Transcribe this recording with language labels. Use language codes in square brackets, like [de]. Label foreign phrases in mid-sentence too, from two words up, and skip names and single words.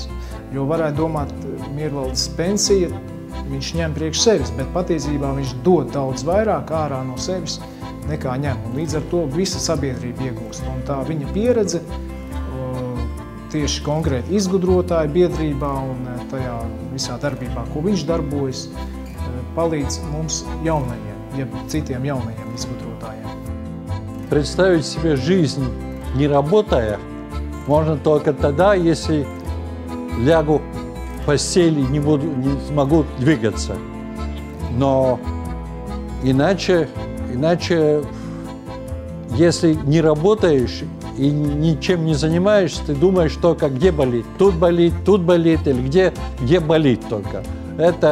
[lv] Jo varētu domāt, Miervaldes pensija, viņš ņem priekš sevis, bet patiesībā viņš dod daudz vairāk ārā no sevis nekā ņem. Un līdz ar to visa sabiedrība iegūst. Un tā viņa pieredze tieši konkrēti izgudrotāju biedrībā un tajā visā darbībā, ko viņš darbojas, palīdz mums jaunajiem, jeb citiem jaunajiem изготовлением. [ru] Представить себе жизнь, не работая, можно только тогда, если лягу в постель и не смогу двигаться. Но иначе, если не работаешь и ничем не занимаешься, ты думаешь только, где болит, тут болит, или где болит только.